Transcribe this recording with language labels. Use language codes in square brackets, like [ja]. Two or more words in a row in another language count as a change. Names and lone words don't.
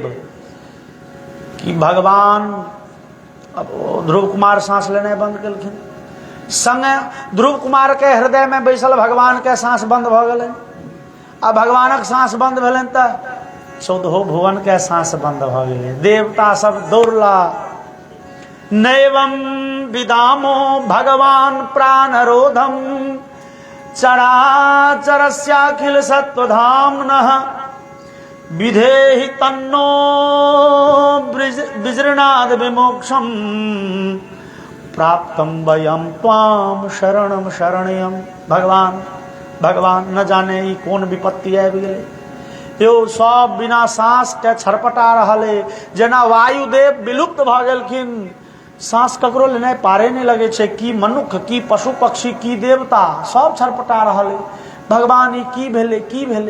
[mai] कि भगवान, अब ध्रुव कुमार सांस लेनाइ बंद केलखिन। संगे ध्रुव कुमार के हृदय में बैसल भगवान के सांस बंद भ गेलै। अब भगवानक सांस बंद भेलनि त 14 भुवन के सांस बंद भ गेलै। देवता सब दौड़ला। [sa] नैवं विदामो भगवान प्राणरोधम चराचरस्याखिल सत्वधाम्नः विधेहि तन्नो विजृणाद विमोक्षम प्राप्तम वयम त्वाम शरणम शरणयम। [mai] भगवान न जाने ई कौन विपत्ति आबि गेलै। यो सब बिना सांस के छरपटा रहल है। जेना वायुदेव विलुप्त भ गेलखिन, सांस ककरो लेने पारे नहीं लगे छे कि मनुख की पशु पक्षी की देवता सब छरपटा रहा है। भगवान ई की भेले की भेले।